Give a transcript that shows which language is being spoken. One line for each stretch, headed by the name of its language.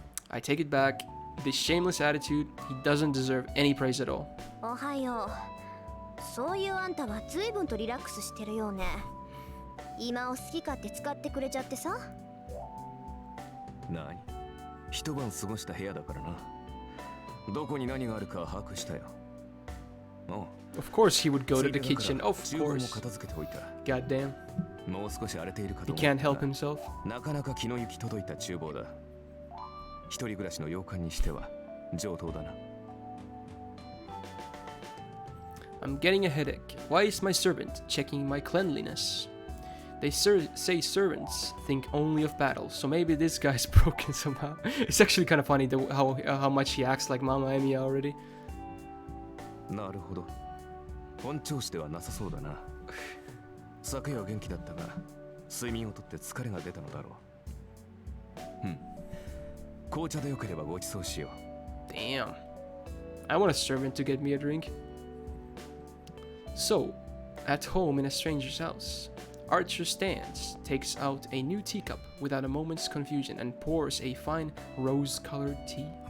English: I take it back. This shameless attitude, he doesn't deserve any praise at all.
Japanese: そういうあんたは随分とリラックスしてるようね。今を好き勝手使ってくれちゃってさ。何？一晩過ごした部屋だからな。どこに何があるか把握したよ。
English: Of course he would go to the kitchen. Of course. God damn.
Japanese: もう少し荒れているかと
English: He can't help himself.
Japanese: なかなか気の行き届いた厨房だ。一人暮らしの洋館にしては上等だな。
English: I'm getting a headache. Why is my servant checking my cleanliness? They say servants think only of battle, so maybe this guy's broken somehow. It's actually kind of funny how much he acts like Mama Emiya already.
Japanese: なるほど。本調子ではなさそうだな。昨夜は元気だったが、睡眠をとって疲れが出たのだろう。紅茶でよければご馳走しよう。
English: Damn. I want a servant to get me a drink. So, at home in a stranger's house, Archer stands, takes out a new teacup without a moment's confusion, and pours a fine rose-colored tea.